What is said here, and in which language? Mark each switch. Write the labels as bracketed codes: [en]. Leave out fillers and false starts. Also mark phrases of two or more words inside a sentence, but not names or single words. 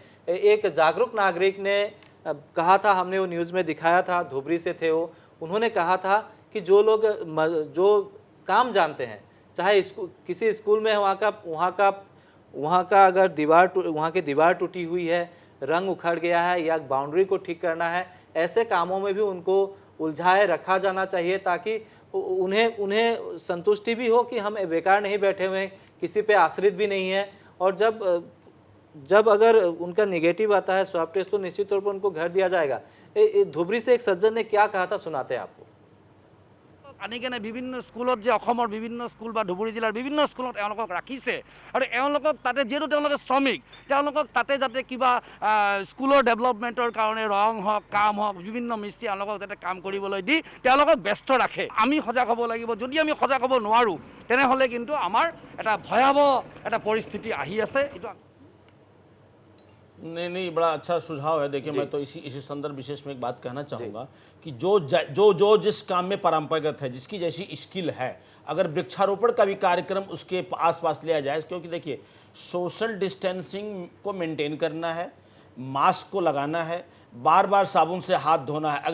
[hi] एक जागरूक नागरिक ने कहा था, हमने वो न्यूज़ में दिखाया था, धुबरी से थे वो, उन्होंने कहा था कि जो लोग जो काम जानते हैं, चाहे किसी स्कूल में वहाँ का अगर वहाँ की दीवार टूटी हुई है, रंग उखड़ गया है या बाउंड्री को ठीक करना है, ऐसे कामों में भी उनको उलझाए रखा जाना चाहिए, ताकि उन्हें संतुष्टि भी हो कि हम बेकार नहीं बैठे हुए हैं, किसी पे आश्रित भी नहीं है। और जब अगर उनका नेगेटिव आता है स्वैब टेस्ट तो निश्चित तौर पर उनको घर दिया जाएगा। धुबरी से एक सज्जन ने क्या कहा था, सुनाते हैं आपको। [as] আনি কেনে বিভিন্ন স্কুলত যে অসমৰ বিভিন্ন স্কুল বা ধুবুৰী জিলাৰ বিভিন্ন স্কুলত এওঁলোকক ৰাখিছে আৰু এওঁলোকক তাতে যিহেতু তেওঁলোকে শ্ৰমিক, তেওঁলোকক তাতে যাতে কিবা স্কুলৰ ডেভেলপমেণ্টৰ কাৰণে ৰং হওক, কাম হওক, বিভিন্ন মিস্ত্ৰী এওঁলোকক যাতে কাম কৰিবলৈ দি তেওঁলোকক ব্যস্ত ৰাখে। আমি সজাগ হ'ব লাগিব। যদি আমি সজাগ হ'ব নোৱাৰোঁ তেনেহ'লে কিন্তু আমাৰ এটা ভয়াৱহ এটা পৰিস্থিতি আহি আছে। এইটো [hi] नहीं, बड़ा अच्छा सुझाव है। देखिए, मैं तो इसी संदर्भ विशेष में एक बात कहना चाहूँगा कि जो जिस काम में परंपरागत है, जिसकी जैसी स्किल है, अगर वृक्षारोपण का भी कार्यक्रम उसके आसपास लिया जाए, क्योंकि देखिए [en] social distancing [hi] को मेंटेन करना है, मास्क को लगाना है, बार बार साबुन से हाथ धोना है।